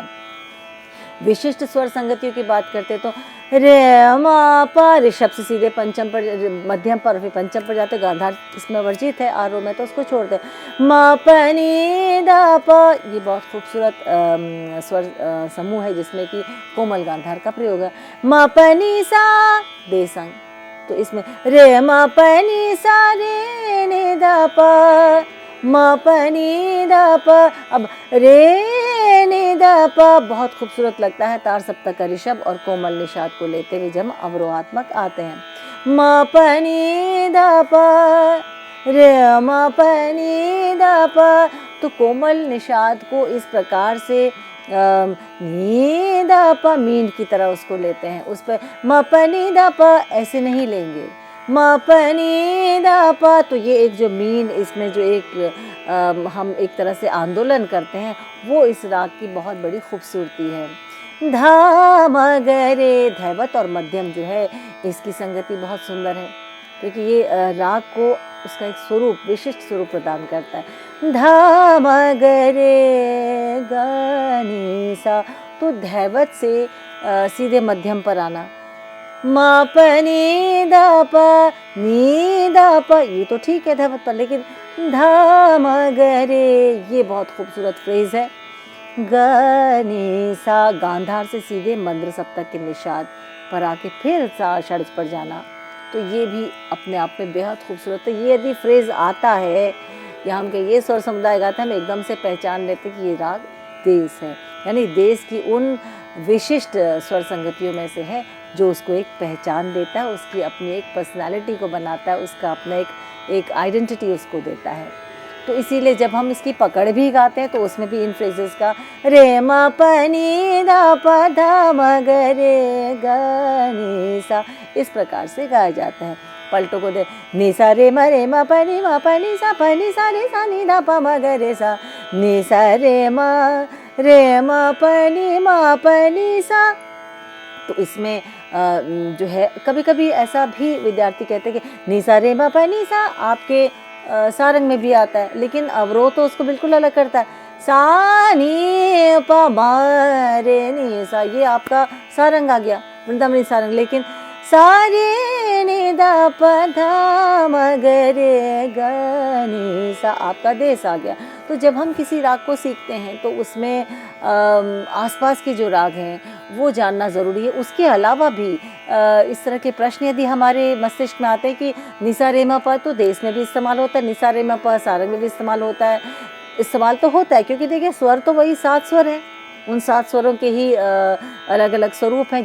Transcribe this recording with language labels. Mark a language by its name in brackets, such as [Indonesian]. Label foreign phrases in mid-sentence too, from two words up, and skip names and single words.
[Hindi] विशिष्ट स्वर संगतियों की बात करते तो रे मा पा ऋषभ से सीधे पंचम पर, मध्यम पर, फिर पंचम पर जाते। गांधार इसमें वर्जित है आरोह में, तो उसको छोड़ दे। मा प नी दा प, ये बहुत खूबसूरत स्वर समूह है जिसमें कि कोमल गांधार का प्रयोग है। मा प नी सा दे संग, तो इसमें रे मा प नी सा रे ने दा प, मा प नी दा प। अब रे नि दा प बहुत खूबसूरत लगता है तार सप्तक का ऋषभ और कोमल निषाद को लेते हुए जब अवरोहात्मक आते हैं। मा प नी दा प रे मा प नी दा प, तो कोमल निषाद को इस प्रकार से नी दा प मींड की तरह उसको लेते हैं। उस पर मा प नी दा प ऐसे नहीं लेंगे। मा प नी दा प, तो ये एक जो मीन, इसमें जो एक हम एक तरह से आंदोलन करते हैं, वो इस राग की बहुत बड़ी खूबसूरती है। धा म ग रे, धैवत और मध्यम जो है इसकी संगति बहुत सुंदर है, क्योंकि ये राग को उसका एक स्वरूप, विशिष्ट स्वरूप प्रदान करता है। धा म ग रे ग नी सा, तो धैवत से सीधे मध्यम पर आना। मा प नी दा प, नी दा प, ये तो ठीक है धैवत पर, लेकिन धा म ग रे, ये बहुत खूबसूरत फ्रेज है। ग नी सा, गांधार से सीधे मंद्र सप्तक के निषाद पर आके फिर सा षड्ज पर जाना, तो ये भी अपने आप में बेहद खूबसूरत है। ये यदि फ्रेज आता है या हम कहें ये स्वर समुदाय गाता है, हम एकदम से पहचान लेते कि ये राग देश है, यानी देश की उन विशिष्ट स्वर संगतियों में से है जो उसको एक पहचान देता है, उसकी अपनी एक पर्सनालिटी को बनाता है, उसका अपना एक आइडेंटिटी उसको देता है। तो इसीलिए जब हम इसकी पकड़ भी गाते हैं तो उसमें भी इन फ्रेजेस का रे मा प नी दा प धा म ग रे ग नी सा इस प्रकार से गाया जाता है। पलटों को दे नी सा रे मा प नी सा प नी सा रे सा नी दा प म ग रे सा नी सा रे मा प नी सा। तो इसमें जो है कभी कभी ऐसा भी विद्यार्थी कहते हैं कि नी सा रे मा प नी सा आपके सारंग में भी आता है, लेकिन अवरोह तो उसको बिल्कुल अलग करता है। सा नी प म रे नी सा, ये आपका सारंग आ गया, वृंदावनी सारंग, लेकिन सा रे नि दा प धा म ग रे ग नी सा आपका देश आ गया। तो जब हम किसी राग को सीखते हैं तो उसमें आसपास के जो राग हैं वो जानना ज़रूरी है। उसके अलावा भी इस तरह के प्रश्न यदि हमारे मस्तिष्क में आते हैं कि निसा रे म प तो देश में भी इस्तेमाल होता है, निसा रे म प सारंग में भी इस्तेमाल होता है, इस्तेमाल तो होता है, क्योंकि देखिए स्वर तो वही 7 स्वर हैं, उन 7 स्वरों के ही अलग अलग स्वरूप हैं।